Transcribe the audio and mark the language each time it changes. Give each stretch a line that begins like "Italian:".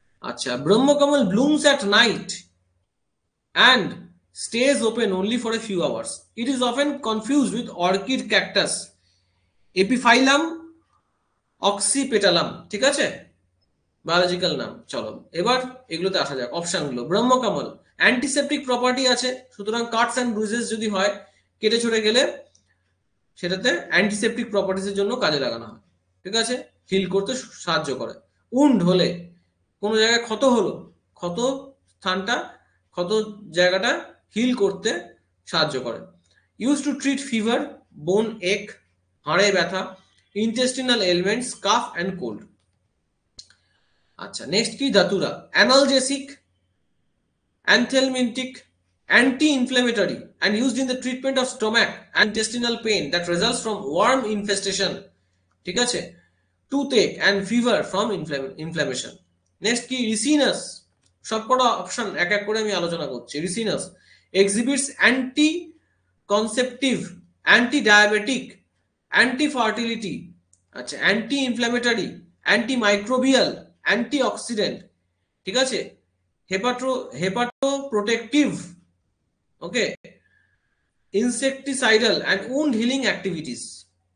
English: আচ্ছা, Brahmakamal blooms at night and stays open only for a few hours. It is often confused with orchid cactus, Epiphyllum oxypetalum.
Bangla: ঠিক আছে, biological নাম। চলো এবার এগুলোতে আসা যাক, অপশনগুলো। ব্রহ্মকমল অ্যান্টিসেপটিক প্রপার্টি আছে, সুতরাং কাটস অ্যান্ড ব্রুজেস যদি হয়, কেটে ছড়ে গেলে, সেটাতে অ্যান্টিসেপটিক প্রপার্টিসের জন্য কাজে লাগানো হয়। ঠিক আছে, হিল করতে সাহায্য করে। উন্ড হলে, কোনো জায়গায় ক্ষত হলো, ক্ষত স্থানটা, ক্ষত জায়গাটা হিল করতে সাহায্য করে।
English: use to treat fever, bone ache,
Bangla: হাড়ে ব্যথা,
English: Intestinal elements, cough and cold.
Bangla: আচ্ছা, নেক্সট কি? দাতুরা analgesic, anthelmintic,
English: anti-inflammatory, and used in the treatment of stomach and intestinal pain that results from worm infestation. ঠিক আছে, toothache and fever from inflammation.
Bangla: Next কি? রিসিনাস। সবকটা অপশন এক এক করে আমি আলোচনা করছি।
English: Ricinus exhibits anti-conceptive, anti-diabetic, anti-fertility, আচ্ছা, anti-inflammatory, antimicrobial, antioxidant। ঠিক আছে, hepatoprotective, okay, insecticidal and wound healing activities.